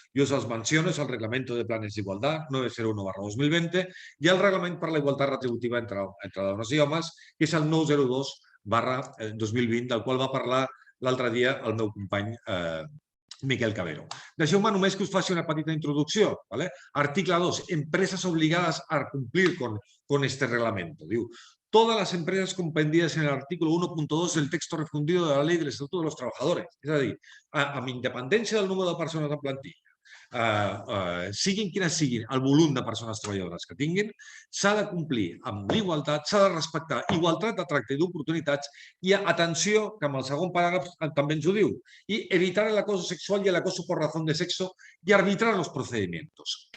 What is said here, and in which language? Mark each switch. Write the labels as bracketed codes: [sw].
[ca] Jo els menciono, és el Reglamento de Planes d'Igualtat 901/2020 i el Reglament per la Igualtat Retributiva entre dones i homes, que és el 902/2020, del qual va parlar l'altre dia el meu company Miquel Cabero. Deixeu-me només que us faci una petita introducció. [es] Article 2. Empresas obligadas a cumplir con este reglamento. Diu, todas las empresas comprendidas en el artículo 1.2 del texto refundido de la Ley del Estatuto de los Trabajadores. [ca] És a dir, amb independència del número de persones en plantilla, siguin quines siguin el volum de persones treballadores que tinguin, s'ha de complir amb l'igualtat, s'ha de respectar igualtat de tracte i d'oportunitats i atenció, que amb el segon paràgraf també ens ho diu, i evitar el acoso sexual y el acoso por razón de sexo y arbitrar los procedimientos.